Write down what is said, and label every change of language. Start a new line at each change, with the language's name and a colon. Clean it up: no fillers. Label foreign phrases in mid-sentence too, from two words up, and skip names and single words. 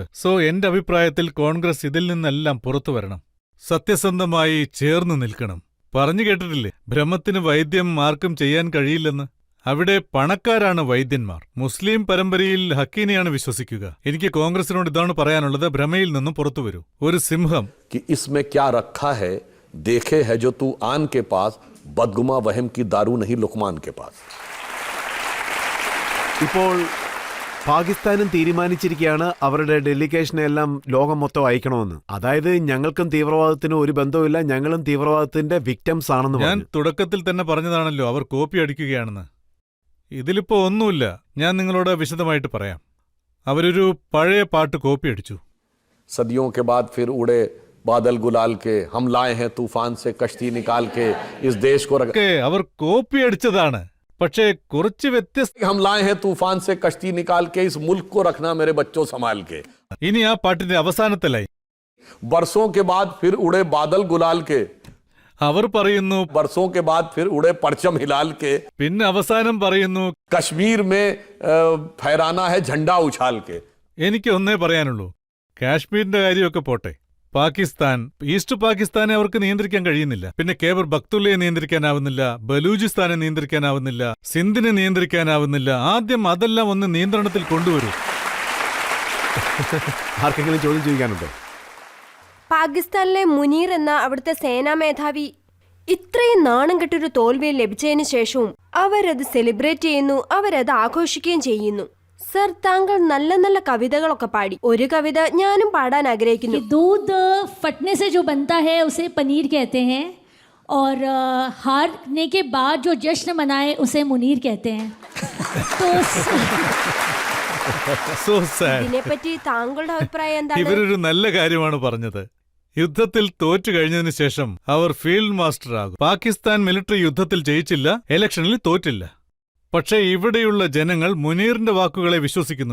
Malayalam: സോ എന്റെ അഭിപ്രായത്തിൽ കോൺഗ്രസ് ഇതിൽ നിന്നെല്ലാം പുറത്തു വരണം, സത്യസന്ധമായി ചേർന്ന് നിൽക്കണം. പറഞ്ഞു കേട്ടിട്ടില്ലേ, ബ്രഹ്മത്തിന് വൈദ്യം ആർക്കും ചെയ്യാൻ കഴിയില്ലെന്ന്? അവിടെ പണക്കാരാണ് വൈദ്യന്മാർ. മുസ്ലിം പരമ്പരയിൽ ഹക്കീനെയാണ് വിശ്വസിക്കുക. എനിക്ക് കോൺഗ്രസിനോട് ഇതാണ് പറയാനുള്ളത്, ഭ്രമയിൽ നിന്നും പുറത്തു വരൂ. ഒരു സിംഹം
Hindi: कि इसमें क्या रखा है देखे है जो तू आन के पास, बदगुमा वहम की दारू नहीं लुकमान के पास.
Malayalam: ഇപ്പോൾ പാകിസ്ഥാനും തീരുമാനിച്ചിരിക്കുകയാണ് അവരുടെ ഡെലിഗേഷനെ എല്ലാം ലോകം മൊത്തം അയക്കണമെന്ന്. അതായത് ഞങ്ങൾക്കും തീവ്രവാദത്തിനും ഒരു ബന്ധവുമില്ല, ഞങ്ങളും തീവ്രവാദത്തിന്റെ വിക്ടംസ് ആണെന്ന് ഞാൻ പറഞ്ഞു. തുടക്കത്തിൽ തന്നെ പറഞ്ഞതാണല്ലോ അവർ കോപ്പി അടിക്കുകയാണെന്ന്. ഇതിലിപ്പോ ഒന്നുമില്ല, ഞാൻ നിങ്ങളോട് വിശദമായിട്ട് പറയാം. അവരൊരു പഴയ പാട്ട് കോപ്പി അടിച്ചു.
Hindi: सदियों के बाद फिर उड़े बादल गुलाल के, हम लाए हैं तूफान से कश्ती निकाल के इस देश को
Malayalam: ഒക്കെ അവർ കോപ്പി അടിച്ചതാണ്. പക്ഷേ കുറച്ച് വ്യത്യസ്ത.
Hindi: हम लाए हैं तूफान से कश्ती निकाल के इस मुल्क को रखना मेरे बच्चों संभाल के.
Malayalam: ഇനി ആ പാട്ടിന്റെ അവസാനത്തെ ലൈൻ,
Hindi: बरसों के बाद फिर उड़े बादल गुलाल के,
Malayalam: അവർ പറയുന്നു
Hindi: बरसों के बाद फिर उड़े परचम हिलाल के,
Malayalam: പിന്നെ അവസാനം പറയുന്നു
Hindi: कश्मीर में फहराना है झंडा उछाल के.
Malayalam: എനിക്ക് ഒന്നേ പറയാനുള്ളൂ, കാശ്മീരിന്റെ കാര്യമൊക്കെ പോട്ടെ, പാകിസ്ഥാൻ, ഈസ്റ്റ് പാകിസ്ഥാനെ അവർക്ക് നിയന്ത്രിക്കാൻ കഴിയുന്നില്ല. പിന്നെ കേബർ ബക്തുള്ളയെ നിയന്ത്രിക്കാനാവുന്നില്ല, ബലൂചിസ്ഥാനെ നിയന്ത്രിക്കാനാവുന്നില്ല, സിന്ധിനെ നിയന്ത്രിക്കാനാവുന്നില്ല. ആദ്യം അതെല്ലാം ഒന്ന് നിയന്ത്രണത്തിൽ കൊണ്ടുവരൂ. ആർക്കെങ്കിലും ചോദ്യം ചോദിക്കാനുണ്ടോ? പാകിസ്ഥാനിലെ മുനീർ എന്ന അവിടുത്തെ സേനാ മേധാവി ഇത്രയും നാണം കെട്ടൊരു തോൽവി ലഭിച്ചതിന് ശേഷവും അവരത് സെലിബ്രേറ്റ് ചെയ്യുന്നു, അവരത് ആഘോഷിക്കുകയും ചെയ്യുന്നു. സർ, താങ്കൾ നല്ല നല്ല കവിതകളൊക്കെ പാടി. ഒരു കവിത ഞാനും പാടാൻ ആഗ്രഹിക്കുന്നു.
Hindi: दूध फटने से जो बनता है उसे पनीर कहते हैं, और हारने के बाद जो जश्न मनाए उसे मुनीर कहते हैं.
English: So sad.
Malayalam: ഇതിനെപ്പറ്റി താങ്കളുടെ അഭിപ്രായം എന്താണ്? ഇവരൊരു നല്ല കാര്യമാണ് പറഞ്ഞത്. യുദ്ധത്തിൽ തോറ്റു കഴിഞ്ഞതിന് ശേഷം അവർ
English: field master
Malayalam: ആകും. പാകിസ്ഥാൻ മിലിറ്ററി യുദ്ധത്തിൽ ജയിച്ചില്ല, ഇലക്ഷനിൽ തോറ്റില്ല. പക്ഷേ ഇവിടെയുള്ള ജനങ്ങൾ മുനീറിന്റെ വാക്കുകളെ വിശ്വസിക്കുന്നു.